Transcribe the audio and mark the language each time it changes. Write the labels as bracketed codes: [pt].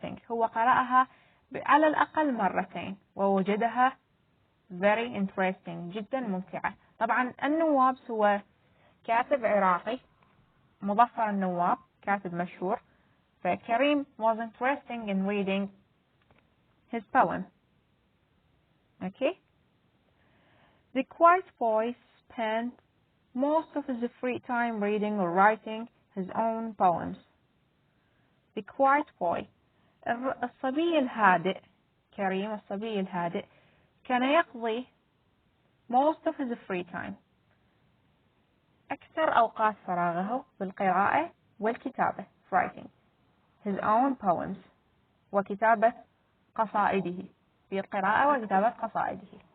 [ar] هو قرأها على الأقل مرتين ووجدها [en] very interesting [ar] جدا ممتعة. طبعا النواب هو كاتب عراقي مظفر النواب، كاتب مشهور، فكريم [en] was interesting in reading his poem. Okay, the quiet boy spent most of his free time reading or writing his own poems. The quiet boy [ar] الصبي الهادئ كريم الصبي الهادئ كان يقضي [en] most of his free time [ar] أكثر أوقات فراغه بالقراءة والكتابة [en] writing his own poems [ar] وكتابة قصائده بالقراءة وكتابة قصائده.